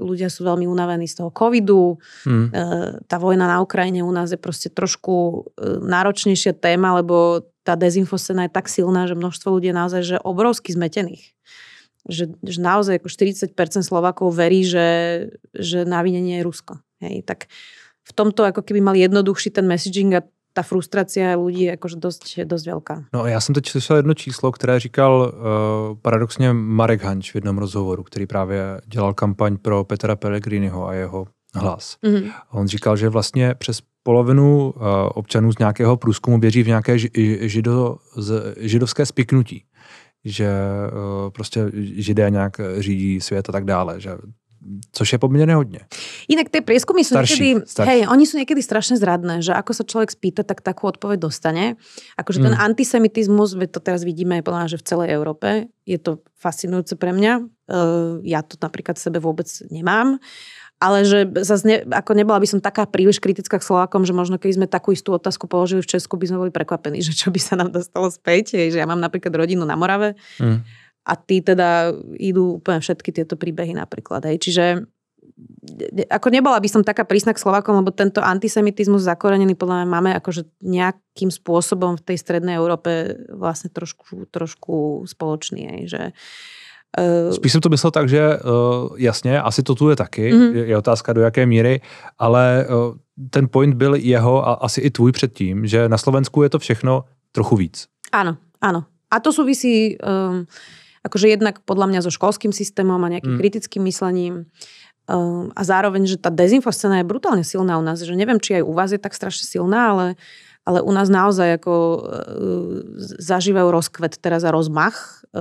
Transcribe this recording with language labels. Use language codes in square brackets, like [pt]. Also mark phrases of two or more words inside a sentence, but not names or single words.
[sk] Ľudia sú veľmi unavení z toho covidu. Tá vojna na Ukrajine u nás je proste trošku náročnejšia téma, lebo tá dezinfoscéna je tak silná, že množstvo ľudí je naozaj že obrovsky zmetených. Že naozaj ako 40% Slovákov verí, že na vinenie je Rusko. Hej, tak v tomto ako keby mal jednoduchší ten messaging a ta frustrácia ľudí je akože dosť veľká. [cs] No já jsem teď slyšel jedno číslo, které říkal paradoxně Marek Hanč v jednom rozhovoru, který právě dělal kampaň pro Petra Pellegriniho a jeho Hlas. On říkal, že vlastně přes polovinu občanů z nějakého průzkumu věří v nějaké židovské spiknutí. Že prostě židé nějak řídí svět a tak dále, že což je poměrně hodně. [sk] Inak tie prieskumy sú niekedy, hej, oni sú niekedy strašne zradné, že ako sa človek spýta, tak takú odpoveď dostane. Akože ten antisemitizmus, to teraz vidíme podľa mňa, že v celej Európe, je to fascinujúce pre mňa. Ja to napríklad v sebe vôbec nemám. Ale že zase ako nebola by som taká príliš kritická k Slovákom, že možno keď sme takú istú otázku položili v Česku, by sme boli prekvapení, že čo by sa nám dostalo späť. Že ja mám napríklad rodinu na Morave a tí teda idú úplne všetky tieto príbehy napríklad. Čiže ako nebola by som taká prísna k Slovákom, lebo tento antisemitizmus zakorenený podľa mňa máme akože nejakým spôsobom v tej strednej Európe vlastne trošku spoločný. [cs] Že spíš jsem to myslel tak, že jasně, asi to tu je taky, je otázka do jaké míry, ale ten point byl jeho a asi i tvůj předtím, že na Slovensku je to všechno trochu víc. [sk] Áno. A to súvisí akože jednak podľa mňa so školským systémom a nejakým kritickým myslením a zároveň, že tá dezinfoscéna je brutálne silná u nás, že neviem, či aj u vás je tak strašne silná, ale u nás naozaj ako zažívajú rozkvet teraz a rozmach.